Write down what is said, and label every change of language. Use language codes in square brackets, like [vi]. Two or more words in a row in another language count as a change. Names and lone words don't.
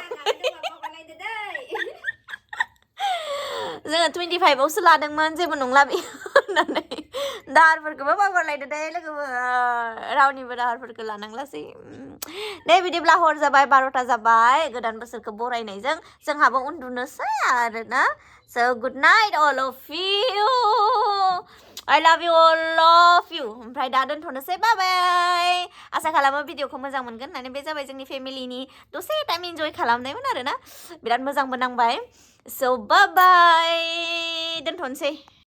[brx] जोङो 25 आवसो लादोंमोन जेबो नंला बे होननानै दाहारफोरखौबो बावगारलायदो दे लोगोबो रावनिबो दाहारफोरखौ लानांलासै दे बिदिब्ला हर जाबाय 12ता जाबाय गोदान बोसोरखौ बरायनायजों जोंहाबो उन्दुनोसै आरोना [en] so good night all of you I love you all of you [brx] ओमफ्राय दा दोनथ'नोसै [en] bye bye [brx] आसा खालामो भिडिअखौ मोजां मोनगोन होननानै बे जाबाय जोंनि फेमिलिनि दसे [en] time enjoy [brx] खालामनायमोन आरोना बिराद मोजांबो नांबाय [en] so bye bye [brx] दोनथ'नोसै